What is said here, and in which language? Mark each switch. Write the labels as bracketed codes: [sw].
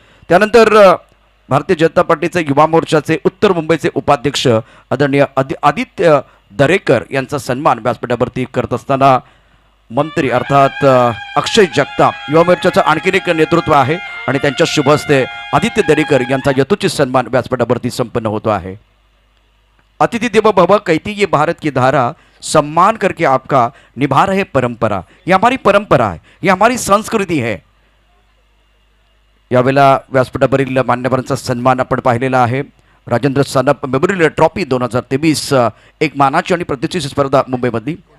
[mr] त्यानंतर भारतीय जनता पार्टीचे युवा मोर्चाचे उत्तर मुंबईचे उपाध्यक्ष आदरणीय आदित्य दरेकर यांचा सन्मान व्यासपीठावरती करत असताना मंत्री अर्थात अक्षय जगताप, युवा मोर्चाचं आणखीन एक नेतृत्व आहे आणि त्यांच्या शुभ हस्ते आदित्य दरेकर यांचा यथोचित सन्मान व्यासपीठावरती संपन्न होतो आहे. [hi] अतिथि देवो भव, कहती ये भारत की धारा, सम्मान करके आपका निभा रहे परंपरा. ये हमारी परंपरा है, ये हमारी संस्कृती है. [mr] यावेळेला व्यासपीठावरील मान्यवरांचा सन्मान आपण पाहिलेला आहे. राजेंद्र सानप मेमोरियल ट्रॉफी 2023 एक मानाची आणि प्रतिष्ठित स्पर्धा मुंबईमधली.